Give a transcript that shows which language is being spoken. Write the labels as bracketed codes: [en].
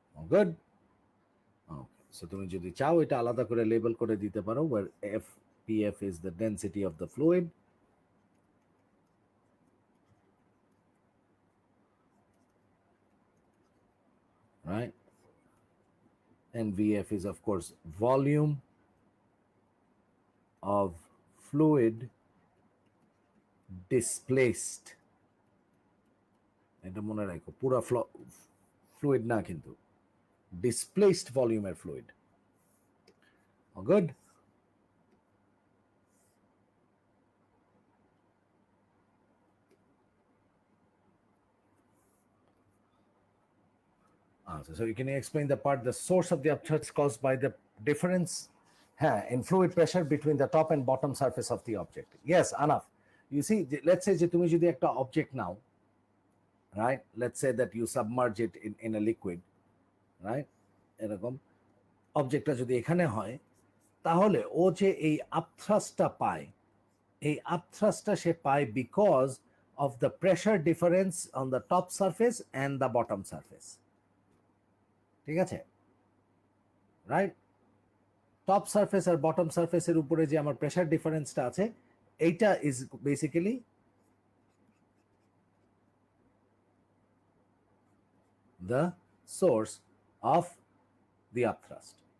[en] Good. Okay. So [bn] তুমি যদি চাও এটা আলাদা করে লেবেল করে দিতে পারো, [en] where FPF is the density of the fluid, right? And VF is of course volume of fluid displaced. [bn] এটা মনে রাখো, পুরো ফ্লুইড না কিন্তু, [en] displaced volume fluid. All good? So you can explain the part, the source of the upthrust caused by the difference in fluid pressure between the top and bottom surface of the object. Yes, enough. You see, let's say [bn] যে তুমি যদি একটা object now, [en] right? Let's say that you submerge it in a liquid, right? [bn] এরকম অবজেক্টটা যদি এখানে হয়, তাহলে ও যে এই আপথ্রাস্টটা পায়, এই আপথ্রাস্টটা সে পায় [en] Because of the pressure difference on the top surface and the bottom surface. [bn] ঠিক আছে, রাইট? টপ সারফেস আর বটম সারফেসের উপরে যে আমার প্রেশার ডিফারেন্সটা আছে, এইটা is basically [en] the source of the upthrust.